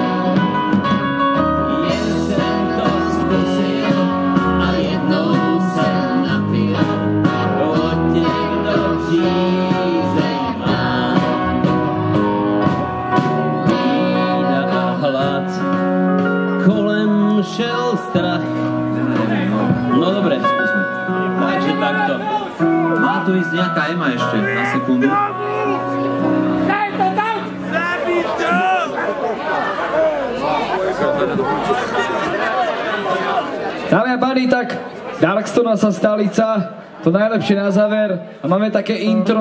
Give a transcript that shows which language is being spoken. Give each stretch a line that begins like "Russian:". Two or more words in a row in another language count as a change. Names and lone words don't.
Czech: Jen jsem to zkusil a jednou jsem napil, od někdo přízeň má. Bída a hlad, kolem šel strach.
Slovak: No dobre, skúsme. Takže takto. Má tu ísť nejaká Ema ešte na sekundu. Daj to tam! Zabij to! Dámy a páni, tak Darkstone sa stolica, to najlepšie na záver a máme také intro.